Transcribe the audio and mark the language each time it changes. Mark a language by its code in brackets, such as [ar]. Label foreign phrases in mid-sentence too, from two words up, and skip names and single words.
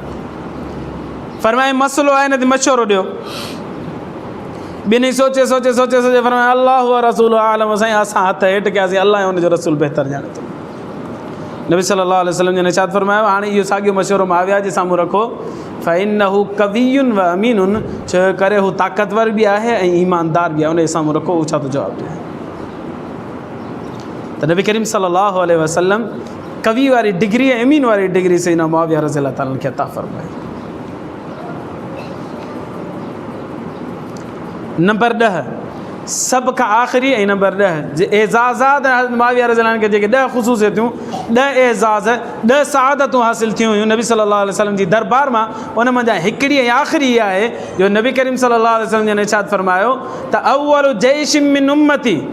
[sd] फरमाए मसइलो आहे न त मशवरो ॾियो। ॿिन्ही सोचे फरमाया [ar] الله ورسول أعلم, [sd] साईं असां हथ हेठि कयासीं, अल्लाह ऐं हुनजो रसूल बहितर ॼाणे थो। नबी [ar] صلى الله عليه وسلم [sd] जन इरशाद फरमायो, हाणे इहो साॻियो मशवरो मुआविया जे साम्हूं रखो। [ar] فإنه قوي وأمين, [sd] छो करे हू ताक़तवर बि आहे ऐं ईमानदार बि आहे, हुनजे साम्हूं रखो, हू छा थो जवाबु ॾिए। त नबी करीम [ar] صلى الله عليه وسلم [sd] कवि वारी डिग्री ऐं अमीन वारी डिग्री सैयदना मुआविया [ar] رضي الله تعالى [sd] खे अता फरमाई। नंबर 10, सभ खां आख़िरी ऐं नंबर 10 जे एज़ाज़ात हज़रत मुआविया [ar] رضي الله عنه [sd] खे जेके 10 ख़ुसूसियतूं, 10 एज़ाज़, 10 सआदतूं हासिल थियूं हुयूं नबी [ar] صلى الله عليه وسلم [sd] जी दरबार मां, उन मंझां हिकिड़ी ऐं आख़िरी इहा आहे जो नबी करीम [ar] صلى الله عليه وسلم [sd] जन इरशाद फरमायो त [ar] أول جيش من أمتي